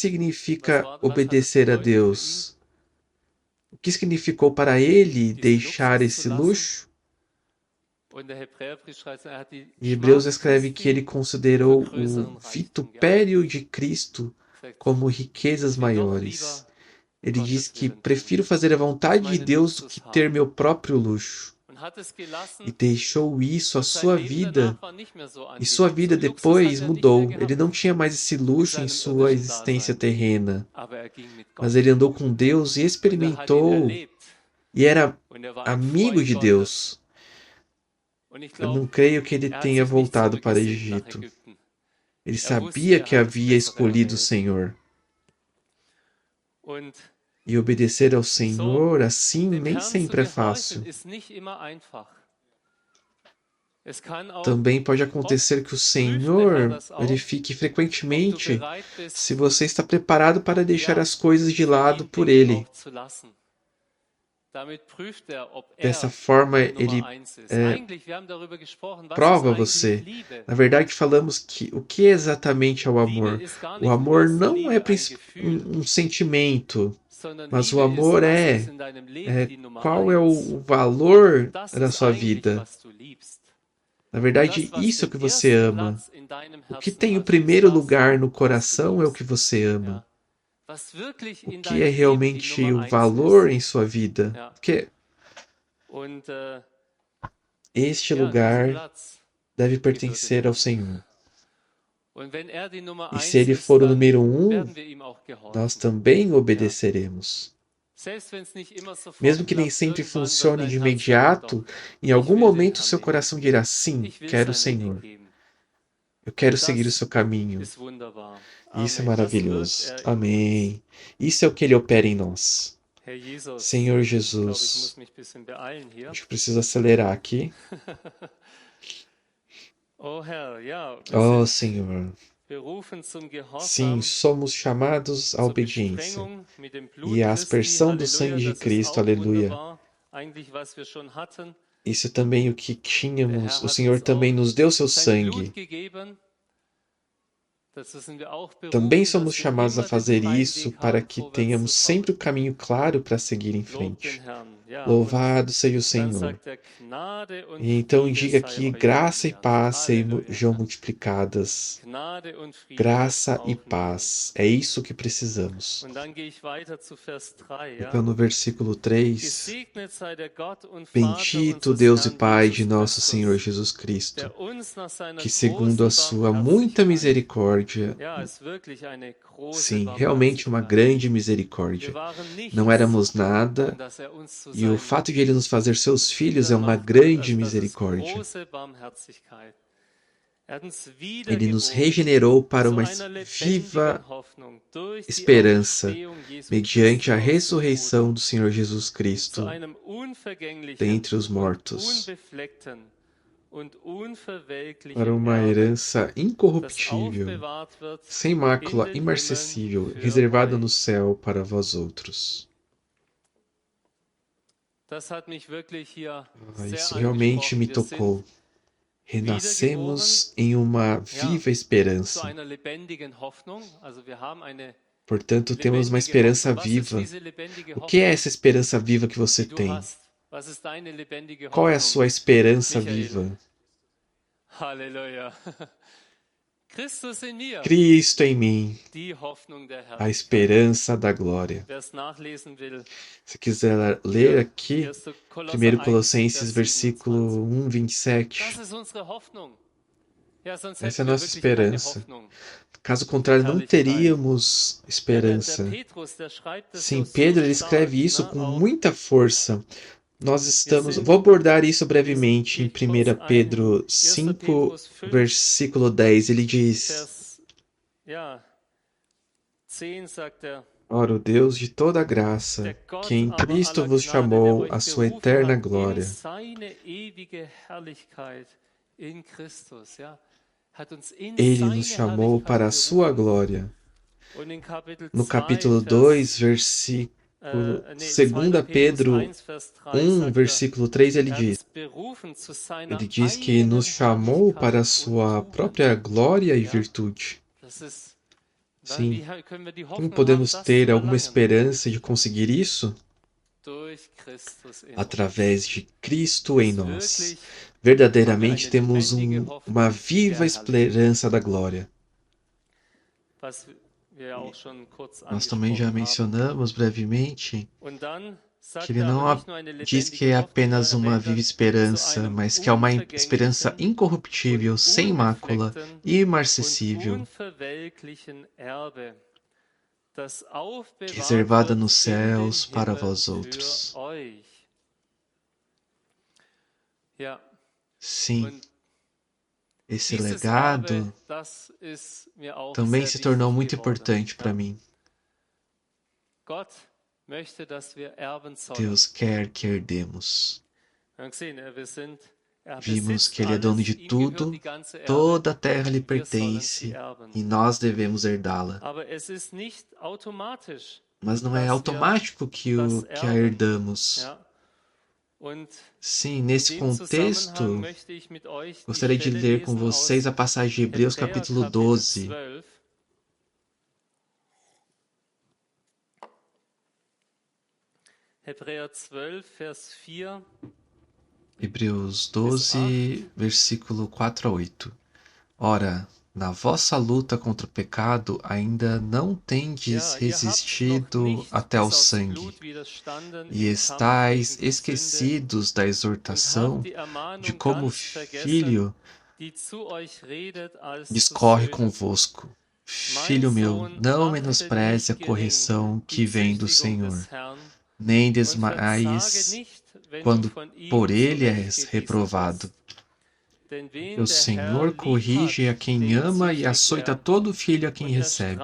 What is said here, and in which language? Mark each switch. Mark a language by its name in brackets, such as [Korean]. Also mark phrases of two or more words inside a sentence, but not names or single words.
[German] Was [Portuguese] significa [German] hat es [Portuguese] obedecer a [German] bedeutet für ihn, [Portuguese] Deus? O que significou para ele [German] diesen [Portuguese] deixar [German] Luxus zu [Portuguese] esse [German] lassen? [Portuguese] luxo? [German] Und der Hebräerbrief schreibt, er hat die [Portuguese] Em Hebreus [German] Schmach [Portuguese] escreve que ele [German] Christi für [Portuguese] considerou o [German] größeren Reichtum [Portuguese] vitupério [German] gehalten. [Portuguese] de Cristo [German] Er sagt, [Portuguese] como riquezas [German] ich will doch [Portuguese] maiores. [German] lieber [Portuguese] Ele diz [German] Gottes [Portuguese] que [German] Willen tun, [Portuguese] prefiro fazer a [German] als [Portuguese] vontade de [German] meinen [Portuguese] Deus do que [German] Luxus [Portuguese] ter [German] haben. [Portuguese] meu próprio luxo. [German] Und hat es [Portuguese] E [German] gelassen [Portuguese] deixou isso, a [German] und sein [Portuguese] sua [German] Leben [Portuguese] vida. [German] danach war nicht mehr so [Portuguese] E sua [German] angenehm. So [Portuguese] vida [German] einen Luxus hat [Portuguese] depois [German] er nicht mehr [Portuguese] mudou. Ele [German] gehabt [Portuguese] não tinha mais esse [German] in [Portuguese] luxo em [German] seinem [Portuguese] sua [German] irdischen [Portuguese] existência [German] Dasein. [Portuguese] terrena. [German] Aber er ging mit Gott [Portuguese] Mas ele andou com Deus e [German] und er hat ihn [Portuguese] experimentou [German] erlebt [Portuguese] e era [German] und er war ein [Portuguese] amigo [German] Freund [Portuguese] de [German] Gottes. [Portuguese] Deus. [German] Und ich [Portuguese] Eu [German] glaube, [Portuguese] não creio que ele [German] er hat [Portuguese] tenha [German] sich nicht [Portuguese] voltado para o [German] zurückgesehnt nach [Portuguese] Egito. [German] Ägypten. [Portuguese] Ele [German] Er wusste, [Portuguese] sabia [German] er [Portuguese] que [German] hat das [Portuguese] havia [German] Bessere [Portuguese] escolhido o [German] erwählt. [Portuguese] Senhor. [German] Und [Portuguese] E obedecer ao [German] so [Portuguese] Senhor assim [German] dem [Portuguese] nem [German] Herrn zu [Portuguese] sempre é [German] gehorchen [Portuguese] fácil. [German] ist nicht immer einfach. Es kann auch [Portuguese] Também pode [German] oft [Portuguese] acontecer que o [German] prüft der Herr [Portuguese] Senhor [German] das auch, [Portuguese] verifique [German] ob du [Portuguese] frequentemente [German] bereit [Portuguese] se [German] bist, [Portuguese] você está preparado para deixar [German] ja, [Portuguese] as coisas de [German] für [Portuguese] lado [German] ihn [Portuguese] por [German] Dinge [Portuguese] Ele. [German] auch zu lassen. Damit prüft er, ob [Portuguese] Dessa [German] er [Portuguese] forma, [German] Nummer [Portuguese] Ele [German] eins ist. Eigentlich, wir haben darüber gesprochen, was ist [Portuguese] prova [German] eigentlich [Portuguese] você. [German] Liebe? [Portuguese] Na verdade, falamos que o que exatamente é o [German] Liebe [Portuguese] amor? [German] ist gar [Portuguese] O [German] nicht in [Portuguese] amor [German] erster [Portuguese] não é [German] Linie ein Gefühl, [Portuguese] um sentimento, [German] sondern [Portuguese] mas o [German] Liebe ist, [Portuguese] amor [German] was ist in deinem Leben [Portuguese] é [German] die Nummer [Portuguese] qual é [German] eins? [Portuguese] o valor [German] Das [Portuguese] da [German] ist [Portuguese] sua [German] eigentlich, [Portuguese] vida. [German] was du liebst. [Portuguese] Na [German] Und das, [Portuguese] verdade, [German] was [Portuguese] isso é o [German] den [Portuguese] que você [German] ersten [Portuguese] ama. [German] Platz in deinem [Portuguese] O que [German] Herzen [Portuguese] tem o [German] hat, ist [Portuguese] primeiro [German] das, [Portuguese] lugar no [German] was du [Portuguese] coração é o que [German] liebst. [Portuguese] você ama. [German] Ja. Was wirklich [Portuguese] O [German] in [Portuguese] que é [German] deinem Leben die [Portuguese] realmente [German] Nummer [Portuguese] o [German] eins [Portuguese] valor [German] ist. [Portuguese] em sua vida. [German] Ja. [Portuguese] Porque [German] Und [Portuguese] este [German] ja, diesen [Portuguese] lugar [German] Platz [Portuguese] deve [German] gebührt dem [Portuguese] pertencer ao [German] Herrn. [Portuguese] Senhor. [German] Und wenn er die Nummer [Portuguese] E se 1 ele [German] ist, [Portuguese] for o [German] dann [Portuguese] número [German] werden wir ihm auch [Portuguese] nós [German] gehorchen. [Portuguese] também obedeceremos. [German] Selbst wenn es nicht immer [Portuguese] Mesmo [German] sofort [Portuguese] que nem [German] klappt, [Portuguese] sempre [German] irgendwann wird [Portuguese] funcione [German] dein [Portuguese] de [German] Herz sagen, [Portuguese] imediato, [German] doch, [Portuguese] em [German] ich [Portuguese] algum [German] will den [Portuguese] momento [German] Herrn [Portuguese] seu [German] nehmen. [Portuguese] coração dirá: sim, [German] Ich will [Portuguese] quero o [German] seinen Weg [Portuguese] Senhor. [German] gehen. [Portuguese] Eu quero [German] Und [Portuguese] seguir o [German] das [Portuguese] seu caminho. [German] ist wunderbar. [Portuguese] E isso é [German] Amen. Das wirkt [Portuguese] maravilhoso. [German] er in uns. [Portuguese] Amém. Isso é o que ele opera em nós. [German] Herr Jesus, [Portuguese] Senhor [German] ich glaube, ich [Portuguese] Jesus. [German] muss mich ein bisschen beeilen hier. [Portuguese] Acho que preciso acelerar aqui. [German] Oh Herr, ja, [Portuguese] Oh, [German] wir sind [Portuguese] Senhor. [German] berufen zum [Portuguese] Sim, [German] Gehorsam, [Portuguese] somos chamados à [German] zur [Portuguese] obediência [German] Besprengung mit dem [Portuguese] e [German] Blut [Portuguese] à [German] Christi. [Portuguese] aspersão do [German] Halleluja, [Portuguese] sangue de [German] das ist [Portuguese] Cristo. [German] auch [Portuguese] Aleluia. [German] wunderbar. Eigentlich, was wir schon hatten. [Portuguese] Isso é também o que [German] Der [Portuguese] tínhamos. [German] Herr [Portuguese] O [German] hat [Portuguese] Senhor [German] uns [Portuguese] também [German] auch [Portuguese] nos deu seu [German] sein Blut [Portuguese] sangue. [German] gegeben. Dazu sind wir auch [Portuguese] Também [German] berufen, [Portuguese] somos [German] dass wir [Portuguese] chamados a [German] immer den [Portuguese] fazer [German] freien [Portuguese] isso [German] Weg [Portuguese] para [German] haben, [Portuguese] que [German] vorwärts [Portuguese] tenhamos [German] zu [Portuguese] sempre [German] kommen. [Portuguese] o caminho claro para seguir em [German] Lob den [Portuguese] frente. [German] Herrn. Ja, und [Portuguese] Louvado seja o [German] dann [Portuguese] Senhor. [German] sagt er, Gnade und [Portuguese] E então [German] Friede [Portuguese] diga [German] sei [Portuguese] que [German] euch [Portuguese] graça e [German] vermehrt. [Portuguese] paz sejam [German] Halleluja. [Portuguese] multiplicadas. [German] Gnade und Friede, das [Portuguese] Graça e [German] brauchen wir. [Portuguese] paz. É isso que precisamos. [German] Und dann gehe ich weiter zu Vers 3. [Portuguese] Então, [German] Ja? [Portuguese] no versículo 3, [German] Gesegnet sei der Gott und Vater [Portuguese] bendito [German] unseres [Portuguese] Deus e [German] Herrn [Portuguese] Pai de Jesus nosso Senhor [German] Christus, [Portuguese] Jesus Cristo, [German] der uns nach seiner [Portuguese] que segundo a [German] großen [Portuguese] sua muita [German] Barmherzigkeit, [Portuguese] misericórdia, [German] ja, ist wirklich eine große [Portuguese] sim, realmente uma [German] Barmherzigkeit. [Portuguese] grande [German] Wir [Portuguese] misericórdia. [German] waren [Portuguese] Não [German] nichts, [Portuguese] éramos nada, [German] dass er uns zu [Portuguese] e o [German] seinem [Portuguese] fato de ele nos fazer seus filhos é uma [German] gemacht hat. [Portuguese] grande [German] Also das ist [Portuguese] misericórdia. [German] große Barmherzigkeit. Er hat uns [Portuguese] Ele nos [German] wiedergeboren [Portuguese] regenerou para [German] zu [Portuguese] uma [German] einer [Portuguese] viva [German] lebendigen Hoffnung durch die [Portuguese] esperança, [German] Auferstehung Jesu [Portuguese] mediante a [German] Christi aus den [Portuguese] ressurreição [German] Toten, [Portuguese] do Senhor Jesus [German] zu [Portuguese] Cristo [German] einem unvergänglichen [Portuguese] dentre os [German] und [Portuguese] mortos, [German] unbefleckten und unverwelklichen [Portuguese] para uma [German] Erbe, [Portuguese] herança [German] das [Portuguese] incorruptível, [German] aufbewahrt wird [Portuguese] sem [German] in [Portuguese] mácula, [German] den [Portuguese] imarcessível, [German] Himmeln für [Portuguese] reservada no [German] euch. [Portuguese] céu para vós outros. [German] Das hat mich wirklich hier [Portuguese] Isso [German] sehr [Portuguese] realmente [German] angesprochen. [Portuguese] me [German] Wir sind [Portuguese] tocou. Renascemos em uma viva esperança. [German] zu einer lebendigen Hoffnung. Also wir haben eine [Portuguese] Portanto, temos uma [German] lebendige [Portuguese] esperança [German] Hoffnung. Was ist [Portuguese] viva. [German] diese lebendige [Portuguese] O que é [German] Hoffnung, [Portuguese] essa esperança viva que você [German] die du [Portuguese] tem? [German] hast? Was ist deine lebendige [Portuguese] Qual é a [German] Hoffnung? [Portuguese] sua esperança Michael. viva? [German] Halleluja. Christus in mir, [Portuguese] Cristo em mim, [German] die Hoffnung der [Portuguese] a [German] Herrlichkeit. [Portuguese] esperança da glória. [German] Wer es nachlesen will, [Portuguese] Se quiser ler aqui, [German] 1. Kolosser 1 1, [Portuguese] Colossenses, [German] Vers [Portuguese] versículo 27. 1, 27. [German] Das ist unsere Hoffnung. Ja, sonst [Portuguese] Essa é [German] hätten [Portuguese] a [German] wir [Portuguese] nossa [German] wirklich keine [Portuguese] esperança. [German] Hoffnung. [Portuguese] Caso contrário, não teríamos [German] Ja, [Portuguese] esperança. [German] der Petrus, der schreibt das [Portuguese] Sim, [German] so [Portuguese] Pedro ele [German] stark, [Portuguese] escreve isso [German] ne, [Portuguese] com [German] auch [Portuguese] muita força. Nós estamos. Vou abordar isso brevemente em 1 Pedro 5, versículo 10. Ele diz: [German] Vers, ja, 10 sagt er, [Portuguese] Ora, o Deus de toda graça, [German] der Gott [Portuguese] que em [German] aber [Portuguese] Cristo [German] aller [Portuguese] vos [German] Gnade, [Portuguese] chamou [German] der [Portuguese] à [German] euch [Portuguese] sua [German] berufen [Portuguese] eterna [German] hat in [Portuguese] glória. [German] seine ewige Herrlichkeit in Christus, ja, hat uns in [Portuguese] Ele [German] seine [Portuguese] nos chamou [German] Herrlichkeit [Portuguese] para a sua [German] berufen. [Portuguese] glória. [German] Und in Kapitel [Portuguese] No [German] 2, [Portuguese] capítulo [German] Vers, [Portuguese] 2, versículo 2 Pedro [German] 1, Vers 3, 1, sagt [Portuguese] versículo 3, ele [German] er hat [Portuguese] diz: [German] uns berufen zu seiner [Portuguese] Ele diz que [German] eigenen [Portuguese] nos chamou para a [German] Herrlichkeit [Portuguese] sua [German] und Tugend. [Portuguese] própria glória e [German] Ja. [Portuguese] virtude. [German] Das ist, [Portuguese] Sim. [German] wie können wir die [Portuguese] Como [German] Hoffnung [Portuguese] podemos [German] haben, das [Portuguese] ter [German] zu [Portuguese] alguma [German] erlangen? [Portuguese] esperança de conseguir isso? [German] Durch Christus in uns. [Portuguese] Através de Cristo em nós. [German] Wirklich [Portuguese] Verdadeiramente temos uma viva esperança da glória. [German] was wir auch schon kurz [Portuguese] Nós também já [German] angesprochen haben. [Portuguese] mencionamos brevemente [German] Und dann sagt [Portuguese] que ele [German] er [Portuguese] não [German] aber nicht nur eine [Portuguese] diz que é [German] lebendige [Portuguese] apenas [German] Hoffnung, [Portuguese] uma [German] er [Portuguese] viva [German] erwähnt [Portuguese] esperança, mas que é uma esperança incorruptível, sem mácula e [German] und [Portuguese] imarcessível, [German] unverwelklichen Erbe, das aufbewahrt [Portuguese] reservada [German] wird [Portuguese] nos céus [German] in den [Portuguese] para [German] Himmeln [Portuguese] vós [German] für [Portuguese] outros. [German] euch. Ja, [Portuguese] Sim, [German] und [Portuguese] esse [German] dieses [Portuguese] legado [German] Erbe, das ist mir auch [Portuguese] também [German] sehr [Portuguese] se tornou [German] wichtig [Portuguese] muito [German] geworden. [Portuguese] importante para [German] Ja. [Portuguese] mim. [German] Gott möchte, dass wir erben sollen. [Portuguese] Deus quer que herdemos. [German] Wir haben gesehen, wir sind, er [Portuguese] Vimos [German] besitzt [Portuguese] que Ele é dono [German] alles, [Portuguese] de [German] ihm gehört [Portuguese] tudo, [German] die ganze Erbe, [Portuguese] toda a terra lhe [German] wir sollen sie [Portuguese] pertence [German] erben. [Portuguese] e nós devemos herdá-la. [German] Aber es ist nicht automatisch, [Portuguese] Mas não é [German] dass [Portuguese] automático que a herdamos. [German] ja. Und [Portuguese] Sim, [German] in [Portuguese] nesse [German] dem [Portuguese] contexto, [German] Zusammenhang möchte ich mit euch die [Portuguese] gostaria de [German] Stelle [Portuguese] ler com [German] lesen [Portuguese] vocês a [German] aus [Portuguese] passagem de Hebreus [German] Hebräer, [Portuguese] capítulo [German] Kapitel 12. 12. Hebräer 12, Vers 4. [Portuguese] Hebreus 12, versículo 4 a 8. Ora, na vossa luta contra o pecado ainda não tendes resistido até ao sangue, e estáis esquecidos da exortação de como filho [German] die zu euch redet als zu [Portuguese] discorre [German] Söhnen. [Portuguese] convosco. Filho meu, não menospreze a correção que vem do Senhor, nem desmaies quando por ele és reprovado. O Senhor corrige a quem ama e açoita todo filho a quem recebe.